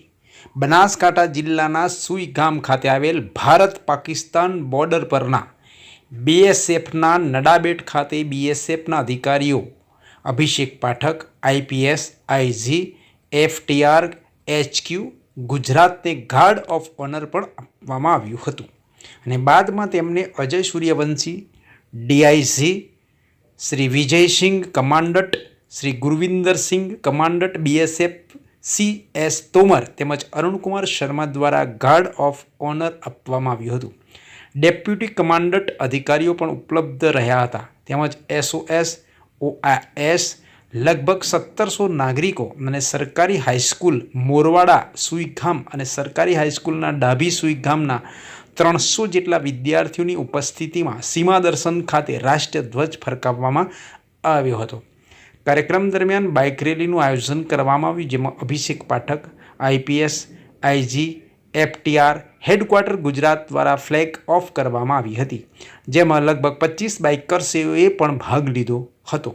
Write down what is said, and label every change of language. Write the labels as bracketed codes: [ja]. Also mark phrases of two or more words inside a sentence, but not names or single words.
[gu] બનાસકાંઠા જિલ્લાના સુઈ ગામ ખાતે આવેલ ભારત પાકિસ્તાન બોર્ડર પરના બીએસએફના નડાબેટ ખાતે બીએસએફના અધિકારીઓ અભિષેક પાઠક આઈપીએસ આઈજી એફટીઆર એચક્યુ ગુજરાતને [en] guard of honour [gu] પણ આપવામાં આવ્યું હતું અને બાદમાં તેમને અજય સૂર્યવંશી ડીઆઈજી શ્રી વિજય સિંહ કમાંડટ શ્રી ગુરવિંદર સિંહ કમાંડટ બીએસએફ CS તોમર તેમજ અરુણ કુમાર શર્મા દ્વારા [en] guard of honour [gu] આપવામાં આવ્યું હતું। [en] deputy commandant [gu] અધિકારીઓ પણ ઉપલબ્ધ રહ્યા હતા તેમજ SOS OIS લગભગ 1700 નાગરિકો અને સરકારી હાઈસ્કૂલ મોરવાડા સુઈગામ અને સરકારી હાઈસ્કૂલના ડાભી સુઈગામના 300 જેટલા વિદ્યાર્થીઓની ઉપસ્થિતિમાં સીમા દર્શન ખાતે રાષ્ટ્રીય ધ્વજ ફરકાવવામાં આવ્યો હતો। કાર્યક્રમ દરમિયાન બાઇક રેલીનું આયોજન કરવામાં આવ્યું, જેમાં અભિષેક પાઠક આઈપીએસ આઈજી એફટીઆર હેડક્વાર્ટર ગુજરાત દ્વારા [en] flag off [gu] કરવામાં આવી હતી, જેમાં લગભગ 25 બાઇકર્સોએ પણ ભાગ લીધો હતો।